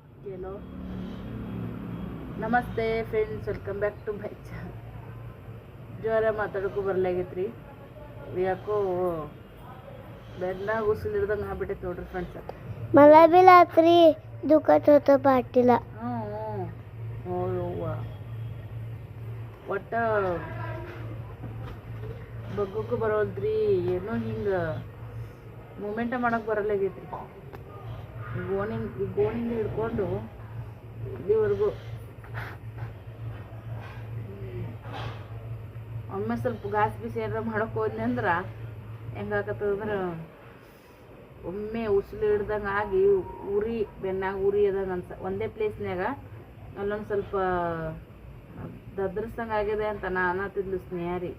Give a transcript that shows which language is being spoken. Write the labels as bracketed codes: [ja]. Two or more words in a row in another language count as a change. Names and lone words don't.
[en] hello. namaste friends, welcome back to my channel. [kn] ಜ್ವರ ಮಾತಾಡೋಕ್ಕೂ ಬರಲಾಗೈತ್ರಿ. ಯಾಕೋ ಬೆನ್ನಾಗ ಉಸಿಲು ಹಿಡ್ದಂಗೆ ಆಗ್ಬಿಟ್ಟೈತೆ ನೋಡ್ರಿ ಫ್ರೆಂಡ್ಸ್. [mr] मला बी रात्री दुखत होतं पाठीला. [kn] ಒಟ್ಟ ಬಗ್ಗಕ್ಕೂ ಬರೋಲ್ದ್ರಿ. ಏನೋ ಹಿಂಗೆ ಮೂಮೆಂಟ ಮಾಡೋಕೆ ಬರಲಾಗೈತ್ರಿ. ಈ ಗೋಣಿಂದ ಹಿಡ್ಕೊಂಡು ಇಲ್ಲಿವರೆಗೂ ಒಮ್ಮೆ ಸ್ವಲ್ಪ ಗಾಸ್ ಬಿಸಿ ಏನಾರ ಮಾಡೋಕೆ ಹೋದ್ನಿ ಅಂದ್ರೆ ಹೆಂಗಾಕತ್ತದಂದ್ರೆ ಒಮ್ಮೆ ಉಸಿಲು ಹಿಡ್ದಂಗೆ ಆಗಿ ಉರಿ ಬೆನ್ನಾಗ ಉರಿ ಅದಂಗೆ ಒಂದೇ ಪ್ಲೇಸ್ನಾಗ ಅಲ್ಲೊಂದು ಸ್ವಲ್ಪ ದದ್ರಸಂಗೆ ಆಗಿದೆ ಅಂತ ಅನ್ನತ್ತಿದ್ಲು ಸ್ನೇಹಾರಿ.